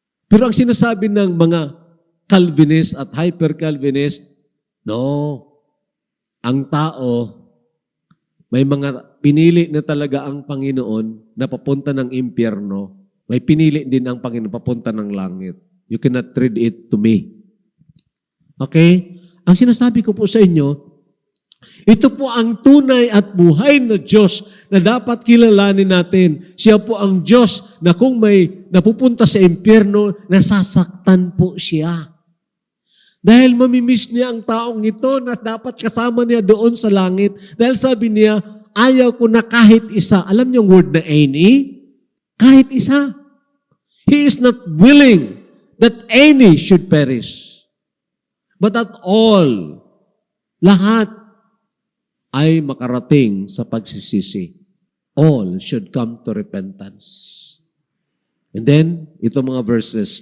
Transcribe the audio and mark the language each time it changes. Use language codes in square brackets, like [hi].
[tl] Pero ang sinasabi ng mga Calvinist at hyper-Calvinist, no, ang tao, may mga pinili na talaga ang Panginoon na papunta ng impyerno. May pinili din ang Panginoon papunta ng langit. [en] You cannot trade it to me. Okay? [tl] Ang sinasabi ko po sa inyo, ito po ang tunay at buhay na Diyos na dapat kilalanin natin. Siya po ang Diyos na kung may napupunta sa impyerno, nasasaktan po siya. Dahil mamimiss niya ang taong ito na dapat kasama niya doon sa langit. Dahil sabi niya, ayaw ko na kahit isa. Alam niyo ang word na any? Kahit isa. [en] He is not willing that any should perish. But that all, [tl] lahat, ay makarating sa pagsisisi. [en] All should come to repentance. And then, [tl] ito mga verses.